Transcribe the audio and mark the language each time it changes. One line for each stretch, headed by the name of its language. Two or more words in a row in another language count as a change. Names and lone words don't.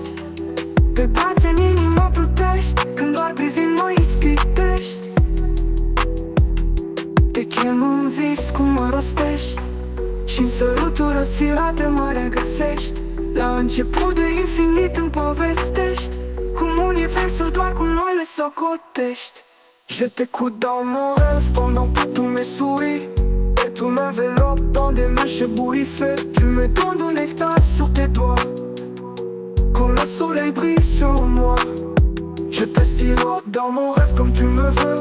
Romanian: Pe brațe în inimă plutești când doar privind mă ispitești. Te chem în vis cum mă rostești și-n săruturi răsfirate mă regăsești. La început de infinit îmi povestești cum universul doar cu noi le socotești.
French: Je t'écoute dans mon rêve pendant que tu me souris. Et tu m'enveloppes dans des mèches ébouriffées. Tu me donnes du nectar sur tes doigts quand le soleil brille sur moi. Je te sirote dans mon rêve comme tu me veux.